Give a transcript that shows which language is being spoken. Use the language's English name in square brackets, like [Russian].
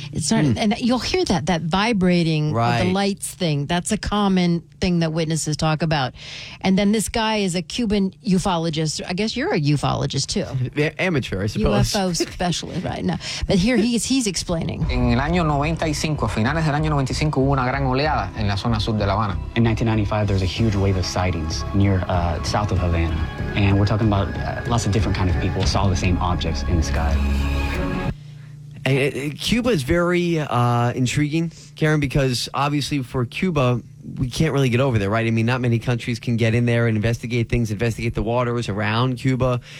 [English] And you'll hear that vibrating, right, the lights thing. That's a common thing that witnesses talk about. And then this guy is a Cuban ufologist. I guess you're a ufologist, too. Amateur, I suppose. UFO specialist, right. No. But here he's explaining. [Spanish] En el año 95, a finales del año 95, hubo una gran oleada en la zona sur de La Habana. [English] In 1995, there's a huge wave of sightings near south of Havana. And we're talking about lots of different kind of people saw the same objects in the sky. Cuba is very intriguing, Karen, because obviously for Cuba, we can't really get over there, right? I mean, not many countries can get in there and investigate things, investigate the waters around Cuba.